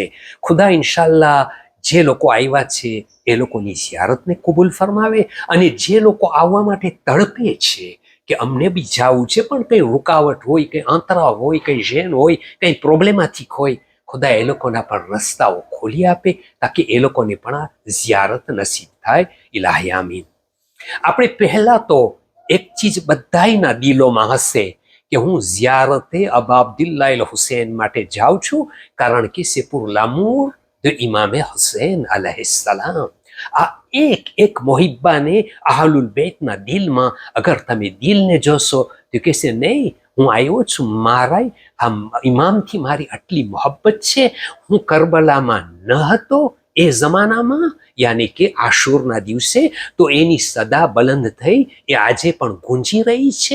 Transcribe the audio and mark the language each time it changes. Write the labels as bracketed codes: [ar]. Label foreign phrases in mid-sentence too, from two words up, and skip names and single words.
[gu] ખુદા ઇન્શાલ્લાહ જે લોકો આવ્યા છે એ લોકોની ઝિયારતને કબૂલ ફરમાવે, અને જે લોકો આવવા માટે તડપે છે કે અમને બી જવું છે પણ કંઈ રૂકાવટ હોય, કંઈ અંતરાવ હોય, કંઈ ઝેન હોય, કંઈ પ્રોબ્લેમેટિક હોય, ખુદા એ લોકોના પણ રસ્તાઓ ખોલી આપે તાકી એ લોકોને પણ આ ઝિયારત નસીબ થાય. ઇલાહી આમીન. આપણે પહેલાં તો એક ચીજ બધાયના દિલોમાં હશે કે હું ઝિયારતે અબા અબ્દુલ્લાહ હુસૈન માટે જાઉં છું, કારણ કે [fr] c'est pour l'amour de [gu] ઇમામે હુસૈન અલૈહિસ્સલામ. આ એક એક મોહિબ્બાને અહલુલ બેતના દિલમાં અગર તમે દિલને જોશો તો કહેશે નહીં, હું આવ્યો છું, મારા આ ઇમામથી મારી આટલી મોહબ્બત છે, હું કરબલામાં ન હતો એ જમાનામાં યાની કે આશુરના દિવસે તો એની સદા બલંદ થઈ એ આજે પણ ગુંજી રહી છે.